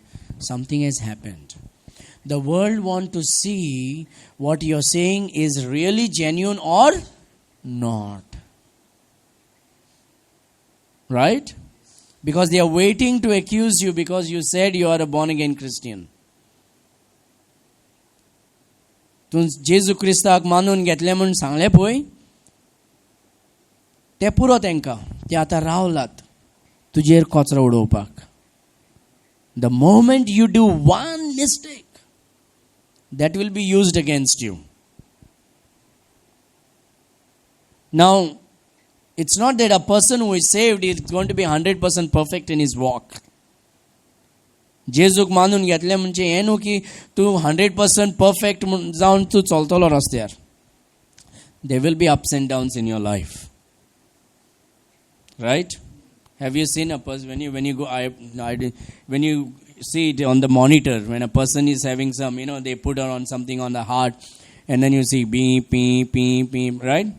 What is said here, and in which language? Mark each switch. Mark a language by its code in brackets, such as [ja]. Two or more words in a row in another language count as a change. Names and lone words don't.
[en] Something has happened. The world want to see what you're saying is really genuine or not. Right? Because they are waiting to accuse you because you said you are a born again Christian. [kok] तूं जेजू क्रिस्ताक मानून घेतलें म्हूण सांगलें पळय तें पुरो तांकां ते आतां रावलात तुजेर कचरो उडोवपाक. [en] the moment you do one mistake that will be used against you. Now, it's not that a person who is saved is going to be 100% perfect in his walk. [kok] जेजूक मानून घेतलें म्हणजे हें न्हू की तूं 100% परफेक्ट जावन तूं चलतलो रस्त्यार. [en] There will be ups and downs in your life. Right? Have you seen a person when you see it on the monitor, when a person is having some, they put on something on the heart, and then you see beep, beep, beep, beep, right?